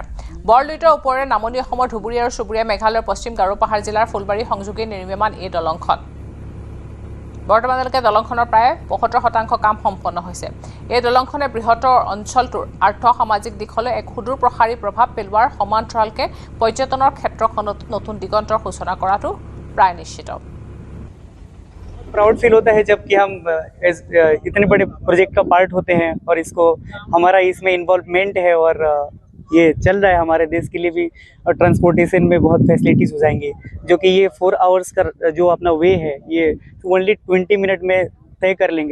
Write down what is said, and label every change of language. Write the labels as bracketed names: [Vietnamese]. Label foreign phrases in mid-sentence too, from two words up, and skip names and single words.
[Assamese] বৰলুইতৰ ওপৰেৰে নামনি অসমৰ ধুবুৰী আৰু চুবুৰীয়া মেঘালয়ৰ পশ্চিম গাৰো পাহাৰ জিলাৰ ফুলবাৰী সংযোগী নিৰ্মীয়মান এই দলংখন। বৰ্তমানলৈকে দলংখনৰ প্ৰায় 75% কাম সম্পন্ন হৈছে। এই দলংখনে বৃহত্তৰ অঞ্চলটোৰ আৰ্থ সামাজিক দিশলৈ এক সুদূৰ প্ৰসাৰী প্ৰভাৱ পেলোৱাৰ সমান্তৰালকে পৰ্যটনৰ ক্ষেত্ৰখনত নতুন দিগন্তৰ সূচনা কৰাটো প্ৰায় নিশ্চিত। [English] proud feel [Hindi] होता है जबकि हम इतने बड़े प्रोजेक्ट का पार्ट होते हैं और इसको हमारा इसमें इन्वॉल्वमेंट है और ये चल रहा है हमारे देश के लिए भी, और ट्रांसपोर्टेशन में बहुत फैसिलिटीज़ हो जाएंगी, जो कि ये 4 आवर्स का जो अपना वे है ये ओनली 20 मिनट में तय कर लेंगे।